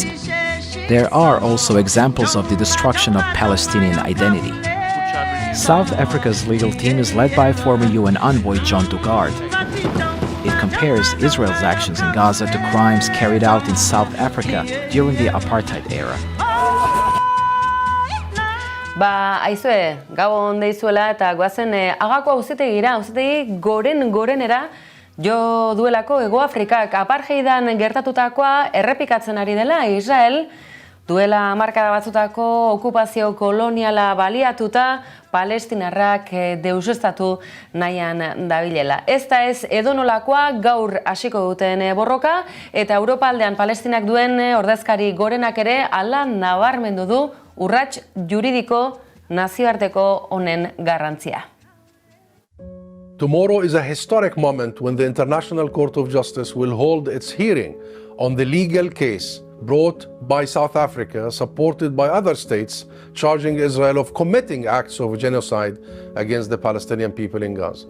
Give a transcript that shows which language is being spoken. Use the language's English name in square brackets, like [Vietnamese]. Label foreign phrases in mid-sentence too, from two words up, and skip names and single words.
[English] There are also examples of the destruction of Palestinian identity. South Africa's legal team is led by former UN envoy John Dugard. It compares Israel's actions in Gaza to crimes carried out in South Africa during the apartheid era. [Basque] Aizue, gabon deizuela eta goazen agako auzitegi gorenera jo duelako Hego Afrikak apartheidan gertatutakoa errepikatzen ari dela Israel, duela hamarkada batzutako okupazio koloniala baliatuta palestinarrak deusestatu nahian dabilela. Ez da ez edonolakoa gaur hasiko duten borroka eta Europa aldean Palestinak duen ordezkari gorenak ere hala nabarmendu du urrats juridiko nazioarteko honen garrantzia. [English] Tomorrow is a historic moment when the International Court of Justice will hold its hearing on the legal case brought by South Africa, supported by other states, charging Israel of committing acts of genocide against the Palestinian people in Gaza.